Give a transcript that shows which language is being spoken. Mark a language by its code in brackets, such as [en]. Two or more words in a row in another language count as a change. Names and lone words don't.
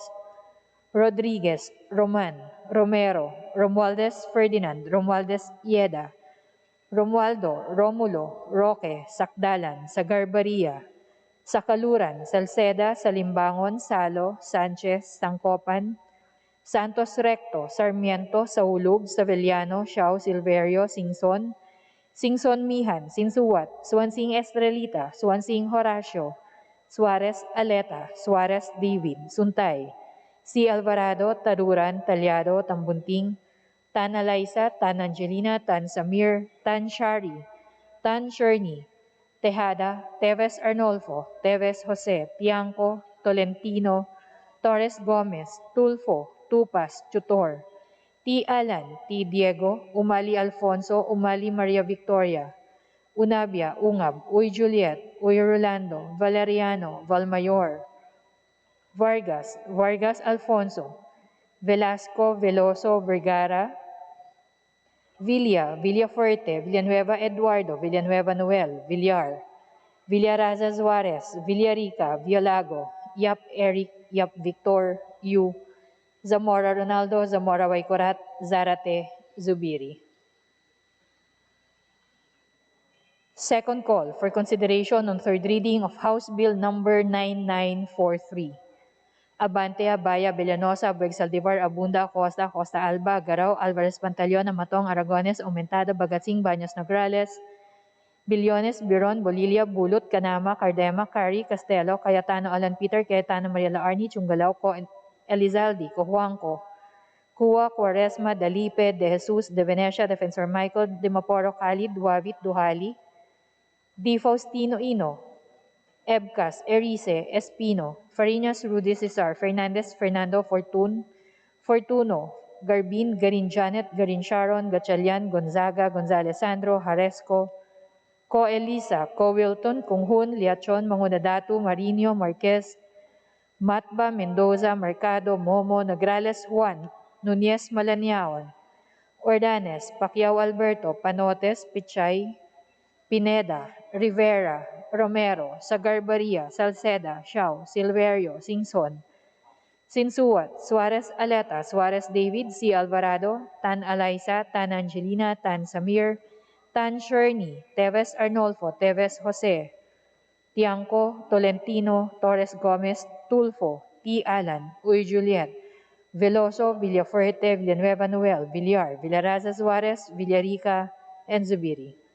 [en] Rodriguez, Roman, Romero, Romualdez Ferdinand, Romualdez Ieda, Romualdo, Romulo, Roque, Sakdalan, Sagarbaria, Sakaluran, Salceda, Salimbangon, Salo, Sanchez, Sangkopan, Santos Recto, Sarmiento, Saulug, Savellano, Xiao, Silverio, Singson, Singson Mihan, Sinsuwat, Swansing Estrelita, Swansing Horacio, Suarez Aleta, Suarez David, Suntay, C. Alvarado, Taruran, Talyado, Tambunting, Tan Alaisa, Tan Angelina, Tan Samir, Tan Shari, Tan Sherney, Tejada, Teves Arnolfo, Teves Jose, Pianco, Tolentino, Torres Gomez, Tulfo, Tupas, Tutor, T. Alan, T. Diego, Umali Alfonso, Umali Maria Victoria, Unabia, Ungab, Uy Juliet, Uy Rolando, Valeriano, Valmayor, Vargas, Vargas Alfonso, Velasco, Veloso, Vergara, Villa, Villafuerte, Villanueva Eduardo, Villanueva Noel, Villar, Villaraza Suarez, Villarica, Villago, Yap Eric, Yap Victor, Yu, Zamora Ronaldo, Zamora Waikorat, Zarate, Zubiri. Second call for consideration on third reading of House Bill Number 9943. Abante, Abaya, Villanosa, Saldivar, Abunda, Costa, Costa Alba, Garao, Alvarez Pantaleon, Amatong, Aragones, Aumentada, Bagatsing, Baños Nograles, Bilyones, Biron, Bolilia, Bulot, Canama, Cardema, Cari, Castelo, Cayetano, Alan Peter, Cayetano, Maria Arni, Chungalao, Co, Elizaldi, Cojuangco, Cua, Quaresma, Dalipe, De Jesus, De Venecia, Defensor Michael, De Maporo, Khalid, Duavit, Duhali, Di Faustino Ino, Ebcas, Erice, Espino, Fariñas, Rudy Cesar, Fernandez, Fernando, Fortuno, Garbin, Garin Janet, Garin Sharon, Gatchalian, Gonzaga, Gonzales Sandro, Haresco, Co Elisa, Co Wilton, Kunghun, Liachon, Mangudadatu, Marinho, Marquez, Matba, Mendoza, Mercado, Momo, Nograles Juan, Nunez Malaniaon, Ordanes, Pacquiao Alberto, Panotes, Pichay, Pineda, Rivera, Romero, Sagarbaria, Salceda, Xiao, Silverio, Singson, Sinsuat, Suarez Aleta, Suarez David, C. Alvarado, Tan Alaisa, Tan Angelina, Tan Samir, Tan Sherney, Teves Arnolfo, Teves Jose, Tiangco, Tolentino, Torres Gomez, Tulfo, T. Alan, Uy Juliet, Veloso, Villafuerte, Villanueva Noel, Villar, Villaraza Suarez, Villarica, and Zubiri.